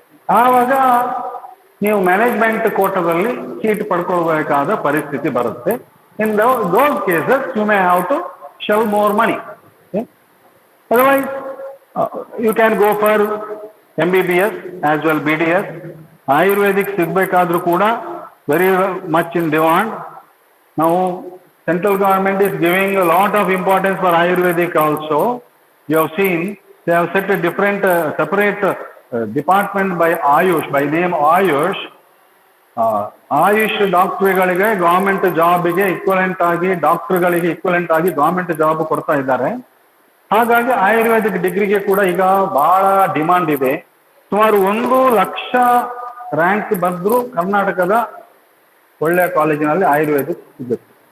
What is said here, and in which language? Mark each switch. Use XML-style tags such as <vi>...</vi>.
<kn>ಆವಾಗ ನೀವು ಮ್ಯಾನೇಜ್ಮೆಂಟ್ ಕೋಟಾದಲ್ಲಿ ಸೀಟ್ ಪಡ್ಕೊಳ್ಬೇಕಾದ ಪರಿಸ್ಥಿತಿ ಬರುತ್ತೆ.</kn> <en>In those cases you may have to shell more money. Otherwise you can go for MBBS as well BDS.</en> <kn>Ayurvedic ಸಿಗ್ಬೇಕಾದ್ರೂ ಕೂಡ</kn> <en>very much in demand. Now, central government is giving a lot of importance for Ayurvedic also. You have seen, they have set a different, separate department by Ayush, by name Ayush.</en> <kn>Ayush ಡಾಕ್ಟರ್ಗಳಿಗೆ government ಜಾಬ್ಗೆ equivalent ಆಗಿ, ಡಾಕ್ಟರ್ಗಳಿಗೆ equivalent ಆಗಿ government job ಕೊಡ್ತಾ ಇದ್ದಾರೆ. ಹಾಗಾಗಿ ಆಯುರ್ವೇದಿಕ್ ಡಿಗ್ರಿಗೆ ಕೂಡ ಈಗ ಬಹಳ demand ಇದೆ. ಸುಮಾರು 1 ಲಕ್ಷ ರ್ಯಾಂಕ್ ಬಂದ್ರು ಕರ್ನಾಟಕದ ಒಳ್ಳೆಯ ಕಾಲೇಜಿನಲ್ಲಿ ಆಯುರ್ವೇದಿಕ್ ಸಿಗುತ್ತೆ.</kn>